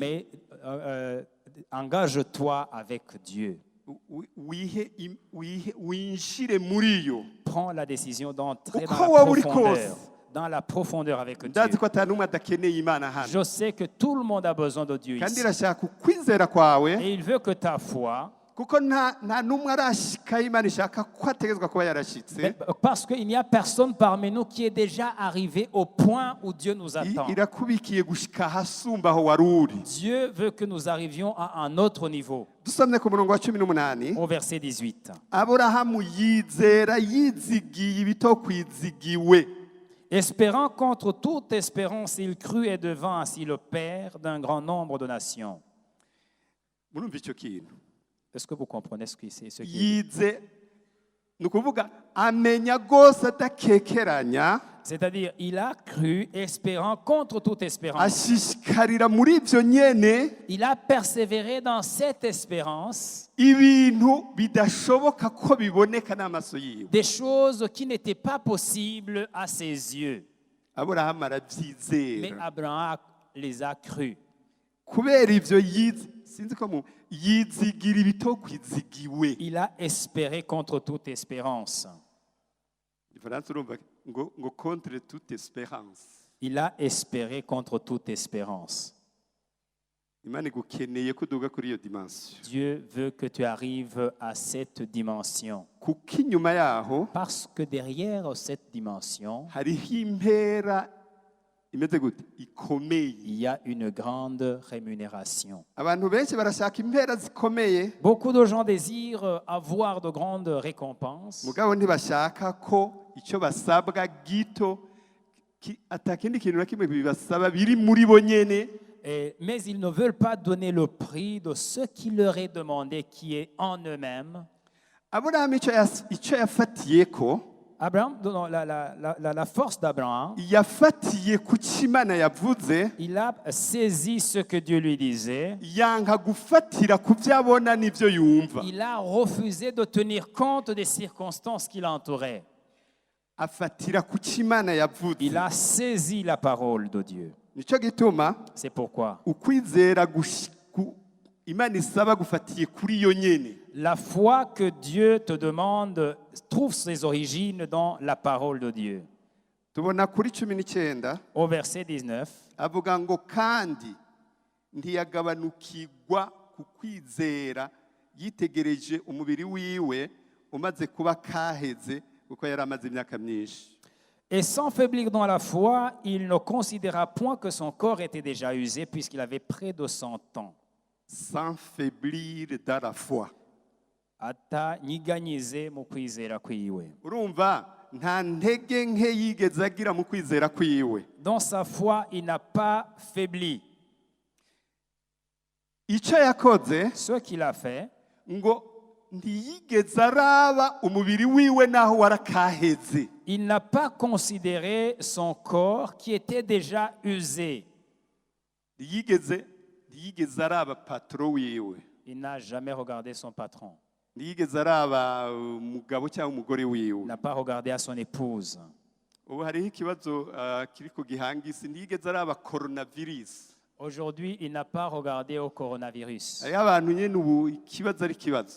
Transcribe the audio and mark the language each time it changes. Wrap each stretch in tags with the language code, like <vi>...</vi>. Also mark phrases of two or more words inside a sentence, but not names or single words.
<fr>mais engage-toi avec Dieu.</fr> <rn>Winjire muri yo.</rn> <fr>Prends la décision d'entrer</fr> <rn>Uko</rn> <fr>dans la</fr> <rn>waba uri</rn> <fr>profondeur.</fr> <rn>kose.</rn> <fr>Dans la profondeur avec</fr> <rn>Ndazi</rn> <fr>Dieu.</fr> <rn>ko atanumwe adakeneye Imana hano,</rn> <fr>Je sais que tout le monde a besoin de Dieu</fr> <rn>kandi</rn> <fr>ici.</fr> <rn>irashaka ukwizera kwawe,</rn> <fr>Et il veut que ta foi,</fr> <rn>kuko nta numwe arashika Imana ishaka ko ategezwa kuba yarashitse.</rn> <fr>parce qu'il n'y a personne parmi nous qui est déjà arrivé au point où Dieu nous attend.</fr> <rn>Irakubikiye gushika ahasumba aho wari uri.</rn> <fr>Dieu veut que nous arrivions à un autre niveau.</fr> <rn>Dusomye ku murongo wa 18.</rn> <fr>Au verset 18.</fr> <rn>Aburahamu yizera yizigiye ibitokwizigiwe.</rn> <fr>Espérant contre toute espérance, il crut et devint ainsi le père d'un grand nombre de nations.</fr> <rn>Murumva icyo kintu?</rn> <fr>Est-ce que vous comprenez ce qui c'est?</fr> <rn>Yize ni ukuvuga amenya rwose adakekeranya,</rn> <fr>C'est-à-dire, il a cru, espérant contre toute espérance.</fr> <rn>ashishikarira muri ibyo nyene</rn> <fr>Il a persévéré dans cette espérance,</fr> <rn>ibintu bidashoboka ko biboneka n'amaso yiwe.</rn> <fr>des choses qui n'étaient pas possibles à ses yeux.</fr> <rn>Aburahamu</rn> <fr>Mais</fr> <rn>arabyizera</rn> <fr>Abraham les a crus.</fr> <rn>kubera ibyo sinzi ko yizigira ibitokwizigiwe.</rn> <fr>Il a espéré contre toute espérance.</fr> <rn>Ifaransa urumva ngo</rn> <fr>contre toute espérance. Il a espéré contre toute espérance.</fr> <rn>Imana igukeneye ko uduga kuri iyo dimension,</rn> <fr>Dieu veut que tu arrives à cette dimension.</fr> <rn>kuko inyuma yaho</rn> <fr>Parce que derrière cette dimension,</fr> <rn>hariho impera imeze gute ikomeye.</rn> <fr>Il y a une grande rémunération.</fr> <rn>Abantu benshi barashaka impera zikomeye,</rn> <fr>Beaucoup de gens désirent avoir de grandes récompenses,</fr> <rn>mugabo ntibashaka ko icyo basabwa gito atakindi kintu na kimwe bibasaba biri muri bo nyene.</rn> <fr>mais ils ne veulent pas donner le prix de ce qui leur est demandé, qui est en eux-mêmes.</fr> <rn>Aburahamu icyo yafatiyeko,</rn> <fr>Abraham, non, la force d'Abraham,</fr> <rn>yafatiye ku cyo Imana yavuze,</rn> <fr>il a saisi ce que Dieu lui disait.</fr> <rn>yanka gufatira ku byo abona n'ibyo yumva.</rn> <fr>Il a refusé de tenir compte des circonstances qui l'entouraient.</fr> <rn>Afatira ku cyo Imana yavuze.</rn> <fr>Il a saisi la parole de Dieu.</fr> <rn>Nicyo gituma</rn> <fr>C'est pourquoi</fr> <rn>ukwizera Imana isaba gufatiye kuri iyo nyene.</rn> <fr>la foi que Dieu te demande trouve ses origines dans la parole de Dieu.</fr> <rn>Tubona kuri 19</rn> <fr>Au verset 19,</fr> <rn>avuga ngo kandi ntiyagabanukirwa ku kwizera yitegereje umubiri wiwe umaze kuba kaheze kuko yari amaze imyaka myinshi.</rn> <fr>et sans faiblir dans la foi, il ne considéra point que son corps était déjà usé puisqu'il avait près de 100 ans. Sans faiblir dans la foi.</fr> <rn>Atanyiganyize mu kwizera kwiwe. Urumva nta ntege nke yigeze agira mu kwizera kwiwe.</rn> <fr>Dans sa foi, il n'a pas faibli.</fr> <rn>Icyo yakoze</rn> <fr>Ce qu'il a fait,</fr> <rn>ngo ntiyigeze araba umubiri wiwe naho warakaheze.</rn> <fr>il n'a pas considéré son corps qui était déjà usé.</fr> <rn>ntiyigeze araba patro wiwe.</rn> <fr>Il n'a jamais regardé son patron.</fr> <rn>ntiyigeze araba umugabo cyangwa umugore</rn> <fr>Il</fr> <rn>wiwe.</rn> <fr>n'a pas regardé à son épouse.</fr> <rn>Ubu hariho ikibazo kiri ku gihangisi, ntiyigeze araba coronavirus.</rn> <fr>Aujourd'hui, il n'a pas regardé au coronavirus.</fr> <rn>Hariho abantu nyene ubu ikibazo ari ikibazo.</rn>